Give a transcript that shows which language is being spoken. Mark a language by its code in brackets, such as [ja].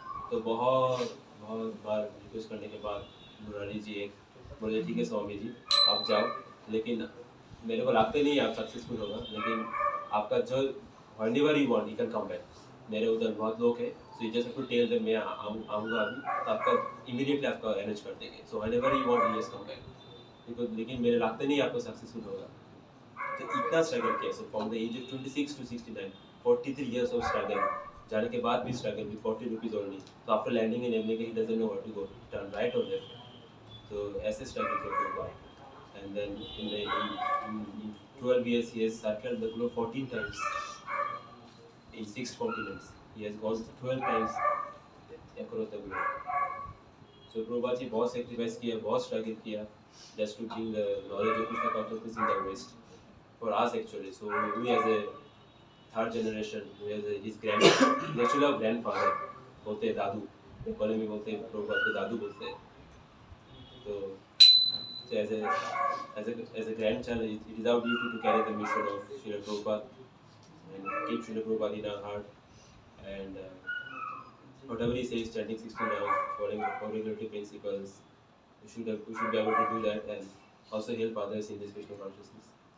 [hi] तो बहुत बार रिक्वेस्ट करने के बाद मुरारी जी एक बोले ठीक है स्वामी जी आप जाओ, लेकिन मेरे को लगता नहीं आप सक्सेसफुल होगा, लेकिन आपका जो [en] Whenever you want you can come back. [hi] मेरे उधर बहुत लोग हैं, [en] so you just have to tell them [hi] मैं आऊँगा अभी, तो आपका इमीडिएटली आपका अरेंज कर देंगे। [en] so whenever you want you just come back, because [hi] लेकिन मेरे लगता नहीं आपको सक्सेसफुल होगा। तो इतना स्ट्रगल किया, [en] so from the age of 26 to 69 43 years of struggle, [hi] जाने के बाद भी स्ट्रगल [en] With 40 rupees only. तो after landing in America he doesn't know what to go, turn right और left, [hi] तो ऐसे स्ट्रगल किया हुआ। [en] And then in 12 years he has circled the globe 14 times in 6 continents. He has gone 12 times across the globe. So [hi] Prabhupada ji बहुत sacrifice किया, बहुत struggle किया, [en] just to bring the knowledge of Krishna consciousness in the West for us actually. So we as a third generation, we as his actually our grandfather, [hi] बोलते हैं दादू, नेपाली में बोलते हैं प्रभुपाद के दादू बोलते हैं। [en] तो so as a grandchild, it is our duty to carry the mission of Srila Prabhupada and keep Srila Prabhupada in our heart, and whatever he says, chanting 16 rounds, following regulatory principles, we should be able to do that and also help others in this Krishna consciousness.